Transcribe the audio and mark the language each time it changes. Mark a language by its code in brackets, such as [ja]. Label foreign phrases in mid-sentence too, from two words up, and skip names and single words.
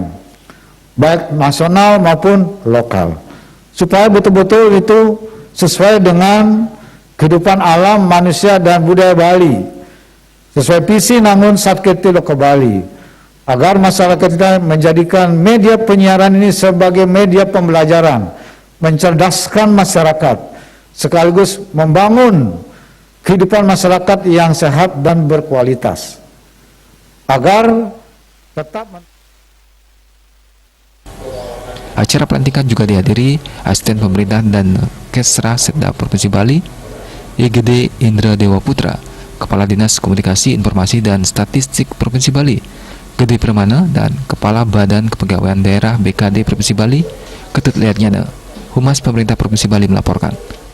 [id] baik nasional maupun lokal, supaya betul-betul itu sesuai dengan kehidupan alam, manusia, dan budaya Bali, sesuai visi Nangun Satkerti Loka Bali, agar masyarakat kita menjadikan media penyiaran ini sebagai media pembelajaran, mencerdaskan masyarakat, sekaligus membangun kehidupan masyarakat yang sehat dan berkualitas. agar tetap Acara pelantikan juga dihadiri Asisten Pemerintah dan Kesra Setda Provinsi Bali, IGD Indra Dewa Putra, Kepala Dinas Komunikasi Informasi dan Statistik Provinsi Bali, Gede Permana, dan Kepala Badan Kepegawaian Daerah BKD Provinsi Bali, Ketut Liatnyana. Humas Pemerintah Provinsi Bali melaporkan.